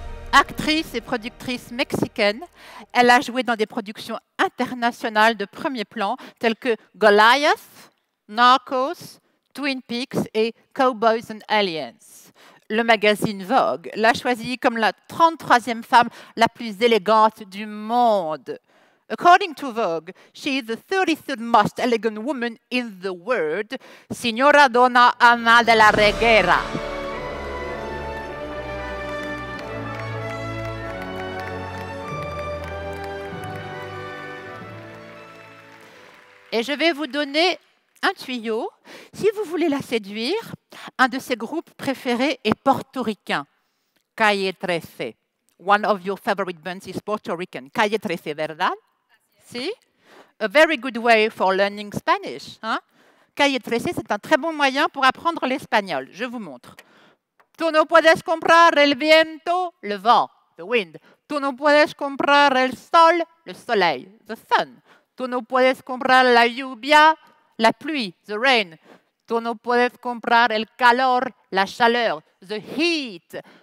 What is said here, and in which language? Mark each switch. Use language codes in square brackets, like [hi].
[fr] Actrice et productrice mexicaine, elle a joué dans des productions internationales de premier plan telles que Goliath, Narcos, Twin Peaks et Cowboys and Aliens. Le magazine Vogue l'a choisie comme la 33e femme la plus élégante du monde. [en] According to Vogue, she is the 33rd most elegant woman in the world, Signora Donna Ana de la Reguera. [fr] Et je vais vous donner un tuyau. Si vous voulez la séduire, un de ses groupes préférés est portoricain, Calle 13. [en] One of your favorite bands is Puerto Rican. Calle 13, [es] ¿verdad? Si? [en] A very good way for learning Spanish. Hein? [fr] Calle 13, c'est un très bon moyen pour apprendre l'espagnol. Je vous montre. [es] Tú no puedes comprar el viento, [fr] le vent, [en] the wind. [es] Tú no puedes comprar el sol, [fr] le soleil, [en] the sun. [es] Tú no puedes comprar la lluvia, [fr] la pluie, [en] the rain. [es] Tú no puedes comprar el calor, [fr] la chaleur, [en] the heat.